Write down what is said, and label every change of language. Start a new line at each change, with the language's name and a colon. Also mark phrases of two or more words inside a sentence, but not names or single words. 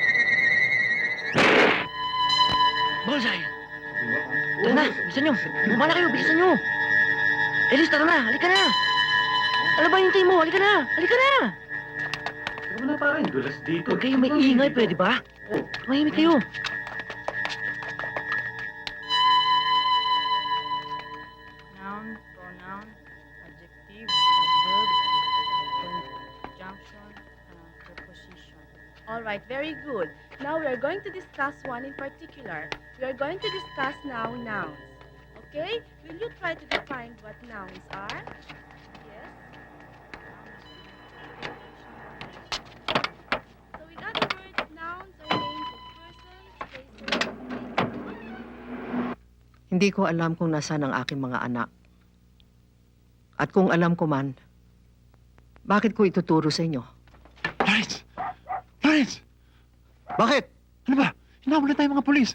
English: Bullseye!
Filipino: Tara na, bilisan nyo. Bumaba na kayo, bilisan nyo. Elis, tara na, halika na. Ano ba hintay mo? Halika na, halika na. Ano na pare, dulas dito. Huwag kayo maingay, pwede ba? Mahimik kayo.
English: Noun, pronoun, adjective, adverb, conjunction, preposition. All right, very good. Now we are going to discuss one in particular. We are going to discuss now nouns. Okay? Will you try to define what nouns are? Yes. So in other words,
Filipino: Hindi ko alam kung nasaan ang aking mga anak. At kung alam ko man, bakit ko ituturo sa inyo? Lawrence! Lawrence! Bakit? Ano ba? Hinabol na tayo mga polis.